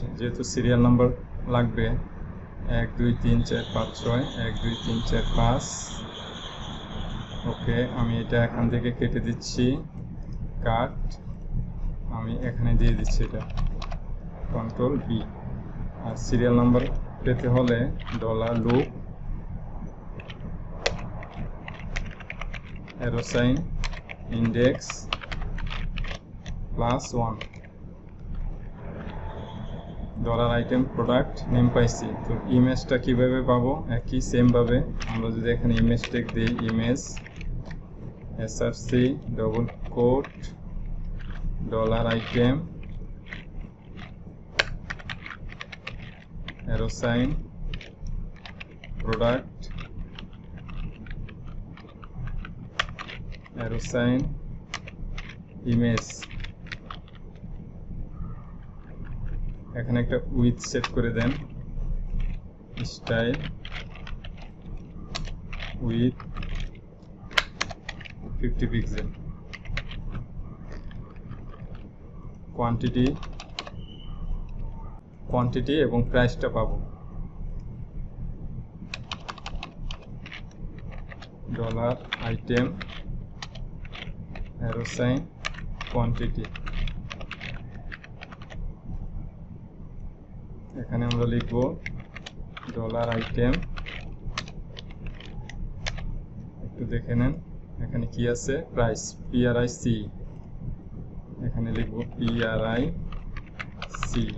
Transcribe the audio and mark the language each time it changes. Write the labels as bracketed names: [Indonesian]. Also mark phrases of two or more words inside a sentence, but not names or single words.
[Bangla] যেহেতু [English] serial number [Bangla] লাগবে 1 2 3 4 5 6, 1 2 3 4 5। ওকে, আমি এটা এখান থেকে কেটে দিচ্ছি, কাট, আমি এখানে দিয়ে দিচ্ছি এটা, [English] control B. [Bangla] আর [English] serial number [Bangla] পেতে হলে [English] $loop arrow sign index +1, $item product name [Bangla] পাইছি। তো ইমেজটা কিভাবে পাবো? একই সেম ভাবে আমরা যদি এখানে [English] image tag [Bangla] দিই, [English] image src $item arrow sign product arrow sign image. [Bangla] এখানে একটা উইথ সেট করে দেন, [English] style width [Bangla] 50 পিক্সেল, কোয়ান্টিটি এবং প্রাইসটা পাবো [English] $item arrow sign quantity। [Bangla] এখানে আমরা লিখব $item, একটু দেখে নেন এখানে কি আছে, [English] price PRIC, [Bangla] এখানে লিখব PRIC।